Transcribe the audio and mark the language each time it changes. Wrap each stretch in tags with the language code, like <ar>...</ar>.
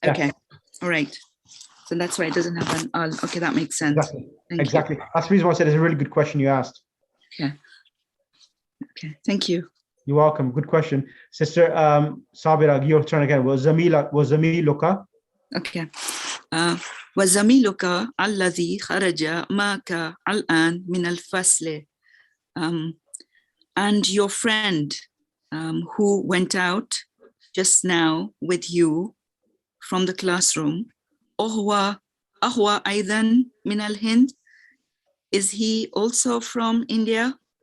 <en>Okay. Yes. All right. So that's why it doesn't have an al. Okay, that makes sense. Exactly. Thank you. That's the reason why I said it's a really good question you asked. Okay. Okay. Thank you. You're welcome. Good question. Sister Sabira, your turn again.</en> <ar>Was zamiluka?</ar> <en>Okay.</en> <ar>وزميلك الذي خرج معك الآن من الفصل.</ar> <en>And your friend who went out just now with you from the classroom,</en> <ar>أهو أيضا من الهند?</ar> <en>Is he also from India?</en>